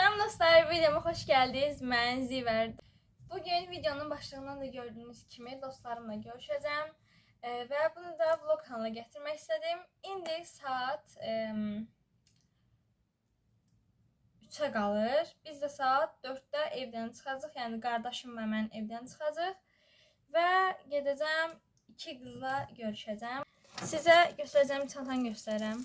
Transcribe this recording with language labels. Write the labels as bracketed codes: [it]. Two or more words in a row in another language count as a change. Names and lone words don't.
[tr] dostlar, videoma hoş geldiniz. Ben Ziver. Bugün videonun başlığından da gördüğünüz kimi dostlarımla görüşeceğim. Ve bunu da vlog kanalına getirmek istedim. [az] İndi saat 3'e qalır. Biz de saat 4'də evdən çıxacaq. Yəni qardaşım və mən evdən çıxacaq. Və gedəcəm 2 qızla görüşəcəm. Sizə göstərəcəm çantanı göstərəm.